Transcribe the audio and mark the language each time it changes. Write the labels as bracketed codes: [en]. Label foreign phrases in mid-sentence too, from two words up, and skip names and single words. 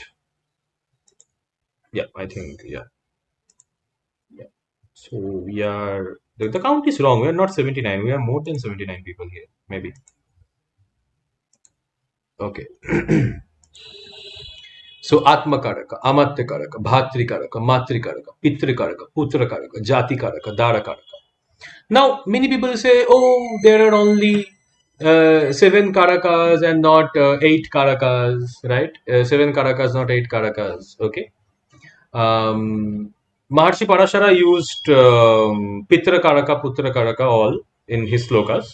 [en] Yeah, I think yeah. So we are the count is wrong. We are not 79. We are more than 79 people here. Maybe. Okay. So Atma Karaka, Amatya Karaka, Bhatri Karaka, Matri Karaka, Pitri Karaka, Putra Karaka, Jati Karaka, Dara Karaka. Now many people say, oh, there are only 7 Karakas and not 8 Karakas, right? 7 Karakas, not 8 Karakas. Okay. Maharshi Parashara used Pitra Karaka, Putra Karaka all in his slokas.